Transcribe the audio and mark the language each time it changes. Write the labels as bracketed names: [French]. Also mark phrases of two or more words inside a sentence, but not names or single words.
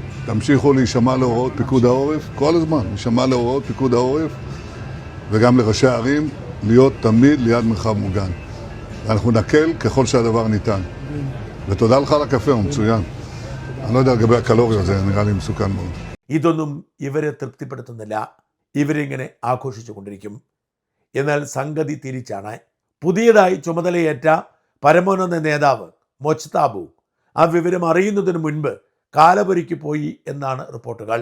[Hebrew] תמשיכו להישמע להוראות פיקוד העורף, כל הזמן, להישמע להוראות פיקוד העורף, וגם לראשי הערים, להיות תמיד ליד מרחב מוגן. ואנחנו נקל ככל שהדבר ניתן. ותודה לך על הקפה, הוא מצוין. אני לא יודע לגבי הקלוריות, זה נראה לי מסוכן מאוד. [Malayalam] ഇതൊന്നും ഇവരെ തൃപ്തിപ്പെടുത്തുന്നില്ല. ഇവരിങ്ങനെ ആഘോഷിച്ചു കൊണ്ടിരിക്കും. എന്നാൽ സംഗതി തിരിച്ചാണ്. പുതിയതായി ചുമതലയേറ്റ പരമോന്നത നേതാവ് മൊച്താബു ആ വിവരം അറിയുന്നതിന് മുൻപ് കാലപുരിക്ക് പോയി എന്നാണ് റിപ്പോർട്ടുകൾ.